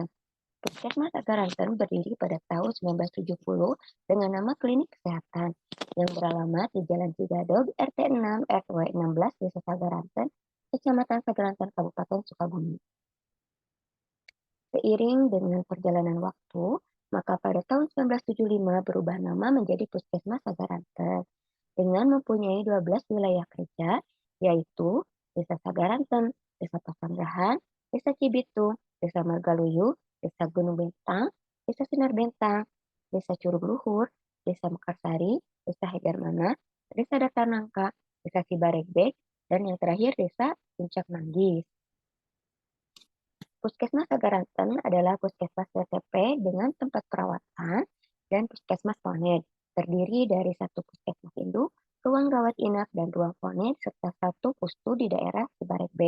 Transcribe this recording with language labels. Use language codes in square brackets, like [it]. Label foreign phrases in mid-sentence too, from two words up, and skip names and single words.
[id] Puskesmas Sagaranten berdiri pada tahun 1970 dengan nama Klinik Kesehatan yang beralamat di Jalan Cigadog, RT 6, RW 16, Desa Sagaranten, Kecamatan Sagaranten, Kabupaten Sukabumi. Seiring dengan perjalanan waktu, maka pada tahun 1975 berubah nama menjadi Puskesmas Sagaranten dengan mempunyai 12 wilayah kerja, yaitu Desa Sagaranten, Desa Pasanggahan, Desa Cibitung, Desa Margaluyu, Desa Gunung Bentang, Desa Sinar Bentang, Desa Curug Luhur, Desa Mekarsari, Desa Hegarmana, Desa Datanangka, Desa Cibaregbek, dan yang terakhir Desa Puncak Manggis. Puskesmas Sagaranten adalah puskesmas PTP dengan tempat perawatan dan puskesmas ponet, terdiri dari satu puskesmas induk, ruang rawat inap, dan ruang ponet, serta satu pustu di daerah Cibaregbek.